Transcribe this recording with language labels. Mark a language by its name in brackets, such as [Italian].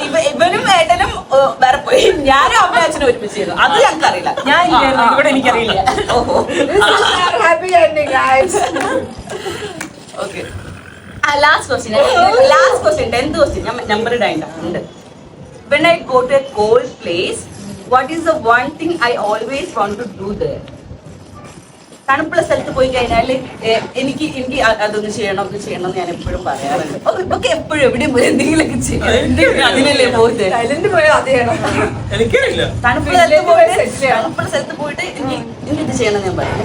[Malayalam] ഇവനും ഏട്ടനും വേറെ പോയി ഞാനും അമ്മ അച്ഛനും ഒരുമിച്ച് ചെയ്തു അത് ഞങ്ങൾക്ക് അറിയില്ല ഞാൻ ഇവിടെ എനിക്കറിയില്ല. ഓഹോ [English] Happy ending guys. [Malayalam] Okay last question 10th question ഞാൻ number ഇടാനുണ്ട്. [English] When I go to a cold place, what is the one thing I always want to do there? [Malayalam] തണുപ്പുള്ള സ്ഥലത്ത് പോയി കഴിഞ്ഞാൽ എനിക്ക് അതൊന്ന് ചെയ്യണം ഇത് ചെയ്യണം എന്ന് ഞാൻ എപ്പോഴും പറയാറുണ്ട്. ഇപ്പൊക്കെ എപ്പോഴും എവിടെയും പോയി എന്തെങ്കിലുമൊക്കെ ചെയ്യണം അതിനല്ലേ പോകുന്നത്. സൈലന്റ് പോയാൽ അത് ചെയ്യണം. എനിക്കറിയില്ല. തണുപ്പുള്ള സ്ഥലത്ത് പോയിട്ട് എനിക്ക് ഇത് ചെയ്യണം ഞാൻ പറയും.